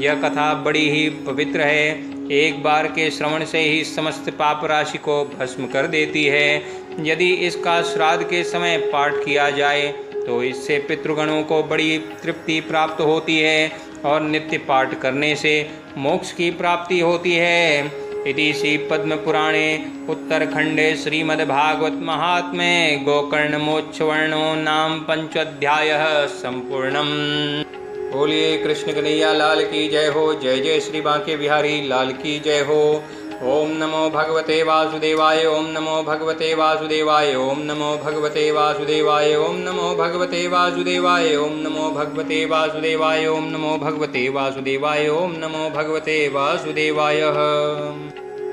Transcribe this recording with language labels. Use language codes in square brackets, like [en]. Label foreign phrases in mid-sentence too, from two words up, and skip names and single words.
[hi] यह कथा बड़ी ही पवित्र है, एक बार के श्रवण से ही समस्त पाप राशि को भस्म कर देती है। यदि इसका श्राद्ध के समय पाठ किया जाए तो इससे पितृगणों को बड़ी तृप्ति प्राप्त होती है और नित्य पाठ करने से मोक्ष की प्राप्ति होती है। [sa] इति श्री पद्म पुराणे उत्तरखंडे श्रीमद्भागवत महात्म्ये गोकर्ण मोक्षवर्णो नाम पंचोऽध्यायः संपूर्णम्। [hi] बोलिए कृष्ण कन्हैया लाल की जय हो। जय जय श्री बांके बिहारी लाल की जय हो। [sa] ओम नमो भगवते वासुदेवाय। ओम नमो भगवते वासुदेवाय। ओम नमो भगवते वासुदेवाय। ओम नमो भगवते वासुदेवाय। ओम नमो भगवते वासुदेवाय। ओम नमो भगवते वासुदेवाय। ओम नमो भगवते वासुदेवाय।